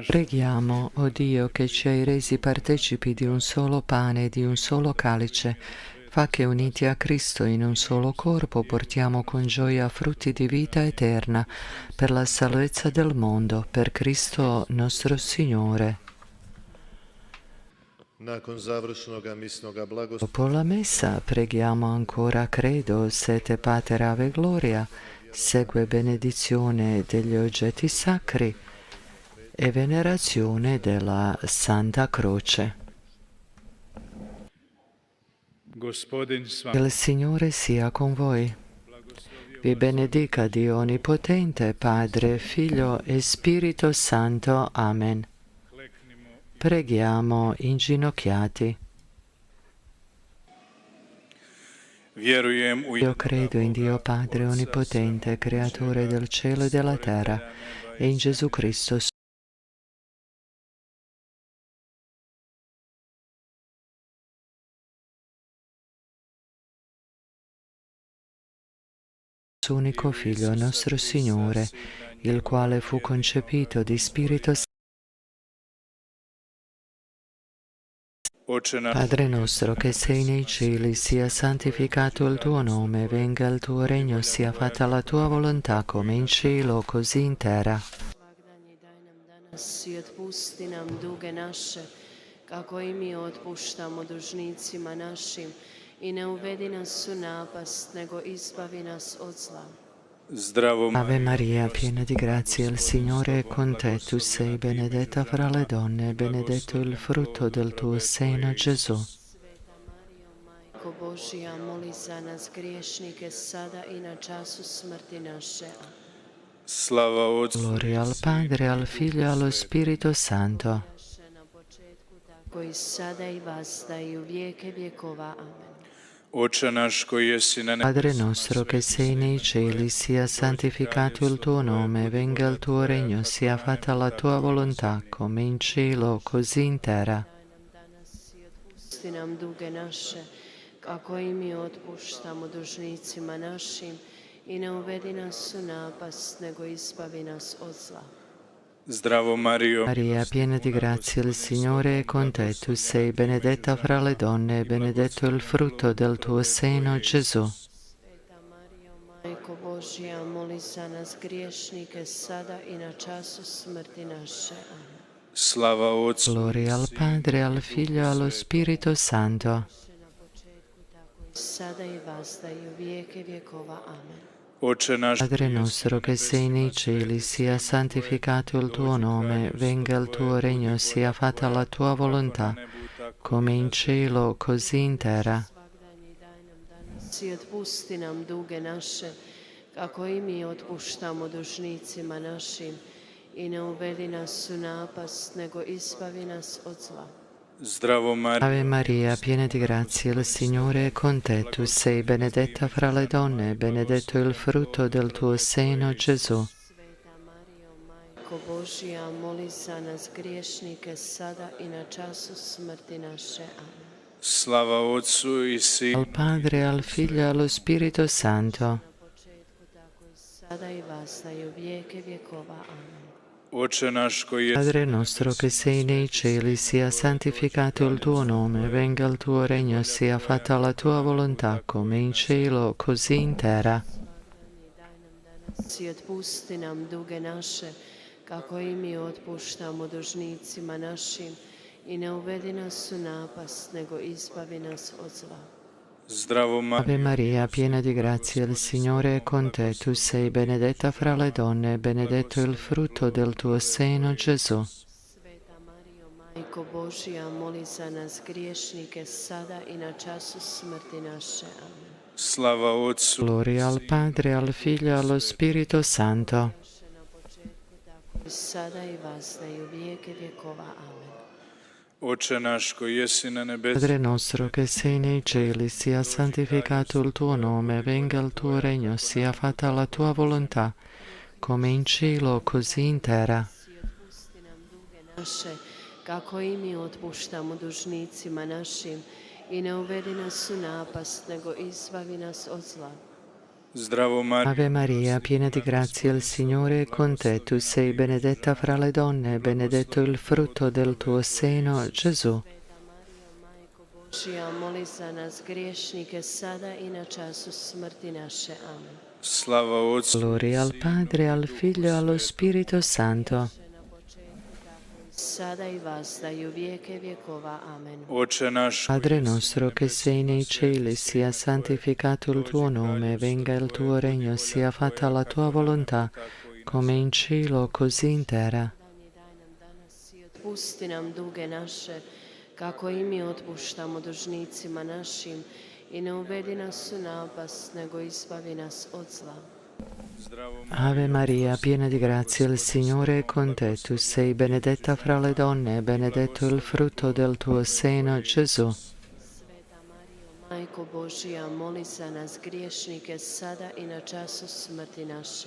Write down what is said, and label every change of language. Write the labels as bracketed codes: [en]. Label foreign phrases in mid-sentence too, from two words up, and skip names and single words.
[it] Preghiamo, o Dio, che ci hai resi partecipi di un solo pane e di un solo calice. Fa che uniti a Cristo in un solo corpo portiamo con gioia frutti di vita eterna per la salvezza del mondo, per Cristo nostro Signore. [hr] Nakon završnoga misnoga blagoslovlja [it] Dopo la messa preghiamo ancora Credo, Sete Pater Ave Gloria, segue benedizione degli oggetti sacri e venerazione della Santa Croce. [hr] Gospodin s vama, [it] Il Signore sia con voi. Vi benedica Dio Onnipotente, Padre, Figlio e Spirito Santo. Amen. Preghiamo inginocchiati. [hr] vjerujem u [it] Io credo in Dio Padre Onnipotente, Creatore del cielo e della terra, e in Gesù Cristo, suo unico Figlio, nostro Signore, il quale fu concepito di Spirito Santo. [hr] Oče naš, [it] Padre nostro che sei nei cieli, sia santificato il tuo nome, venga il tuo regno, sia fatta la tua volontà come in cielo, così in terra. [hr] Svagdanji daj nam danas i otpusti nam duge naše, kako i mi otpuštamo dužnicima našim, i ne uvedi nas u napast, nego izbavi nas od zla. zdravo [it] Ave Maria, piena di grazia, il Signore è con te. Tu sei benedetta fra le donne, e benedetto il frutto del tuo seno, Gesù. [hr] Sveta Marijo, Majko Božija, moli za nas griješnike, sada i na času smrti naše. Amen. slava Otcu [it] Gloria al Padre, al Figlio e allo Spirito Santo. [hr] Na početku, tako i sada i vazda i u vijeke vjekova. Amen. Oče naš koji jesi na nebu, [it] Padre nostro che sei nei cieli, sia santificato il tuo nome, venga il tuo regno, sia fatta la tua volontà, come in cielo, così in terra. [hr] Daj nam danas i otpusti nam duge naše, kako i mi otpuštamo dužnicima našim, i ne uvedi nas u napast, nego izbavi nas od zla. zdravo Marijo, [it] Maria, piena di grazia, il Signore è con te. Tu sei benedetta fra le donne, e benedetto il frutto del tuo seno, Gesù. [hr] Sveta Marijo, Majko Božija, moli za nas griješnike, sada i na času smrti naše. Amen. slava Otcu [it] Gloria al Padre, al Figlio e allo Spirito Santo. [hr] Na početku, tako i sada i vazda i u vijeke vjekova. Amen. Oče naš [it] Padre nostro che sei nei cieli, sia santificato il tuo nome, venga il tuo regno, sia fatta la tua volontà, come in cielo, così in terra. [hr] Svagdanji daj nam danas i otpusti nam duge naše, kako i mi otpuštamo dužnicima našim, i ne uvedi nas u napast, nego izbavi nas od zla. Zdravo [it] Ave Maria, piena di grazia, il Signore è con te. Tu sei benedetta fra le donne, e benedetto il frutto del tuo seno, Gesù. [hr] Sveta Marijo, Majko Božija, moli za nas griješnike, sada i na času smrti naše. Amen. Slava Otcu i Sinu [it] Al Padre, al Figlio e allo Spirito Santo. [hr] Na početku, tako i sada i vasta i u vijeke vjekova. Amen. Oče naš koji je [it] Padre nostro che sei nei cieli, sia santificato il tuo nome, venga il tuo regno, sia fatta la tua volontà, come in cielo, così in terra. [hr] Svagdani daj nam danas i otpusti nam duge naše, kako i mi otpuštamo dužnicima našim, i ne uvedi nas u napast, nego izbavi nas od zla. Zdravo [it] Ave Maria, piena di grazia, il Signore è con te. Tu sei benedetta fra le donne, e benedetto il frutto del tuo seno, Gesù. [hr] Sveta Marijo, Majko Božija, moli za nas griješnike, sada i na času smrti naše. Amen. Slava Otcu [it] Gloria al Padre, al Figlio e allo Spirito Santo. [hr] Na početku, tako i sada i vazda i u vijeke vjekova. Amen. Oče naš koji jesi na nebesu, [it] Padre nostro che sei nei cieli, sia santificato il tuo nome, venga il tuo regno, sia fatta la tua volontà, come in cielo, così in terra. [hr] I otpusti nam duge naše, kako i mi otpuštamo dužnicima našim, i ne uvedi nas u napast, nego izbavi nas od zla. Zdravo [it] Ave Maria, piena di grazia, il Signore è con te. Tu sei benedetta fra le donne, e benedetto il frutto del tuo seno, Gesù. [hr] Sveta Marijo, Majko Božija, moli za nas griješnike, sada i na času smrti naše. Amen. Slava Otcu [it] Gloria al Padre, al Figlio e allo Spirito Santo. [hr] Na početku, tako i sada i vazda i u vijeke vjekova. Amen. Oče naš [it] Padre nostro che sei nei cieli, sia santificato il tuo nome, venga il tuo regno, sia fatta la tua volontà, come in cielo, così in terra. [hr] Daj nam danas i otpusti nam duge naše, kako i mi otpuštamo dužnicima našim, i ne uvedi nas u napast, nego izbavi nas od zla. [it] Ave Maria, piena di grazia, il Signore è con te. Tu sei benedetta fra le donne, e benedetto il frutto del tuo seno, Gesù. [hr] Sveta Marijo, Majko Božija, moli za nas griješnike, sada i na času smrti naše.